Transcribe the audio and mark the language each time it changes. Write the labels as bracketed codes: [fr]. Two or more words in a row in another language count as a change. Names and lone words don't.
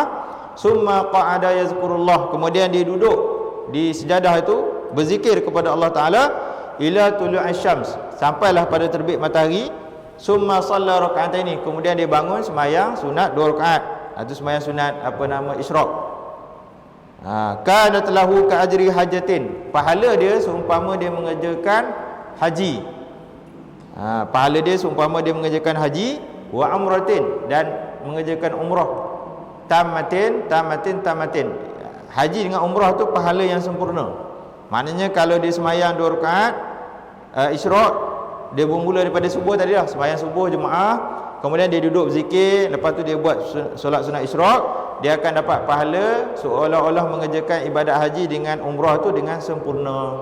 [ar] ثم قعد يذكر الله, [ms] kemudian dia duduk di sejadah itu berzikir kepada Allah Ta'ala [ar] إلى طلوع الشمس, [ms] sampailah pada terbit matahari. [ar] ثم صلى ركعتين, [ms] kemudian dia bangun sembahyang sunat 2 rakaat. Itu sembahyang sunat isyraq. [ar] كانت له كأجر حجة, [ms] pahala dia seumpama dia mengerjakan haji. Pahala dia seumpama dia mengerjakan haji, [ar] وعمرة, [ms] dan mengerjakan umrah, tamatin. Haji dengan umrah tu pahala yang sempurna. Maknanya kalau dia sembahyang 2 rakaat isyraq, dia bermula daripada subuh tadi lah, sembahyang subuh jemaah, kemudian dia duduk zikir, lepas tu dia buat solat sunat isyraq, dia akan dapat pahala seolah-olah mengerjakan ibadat haji dengan umrah tu dengan sempurna.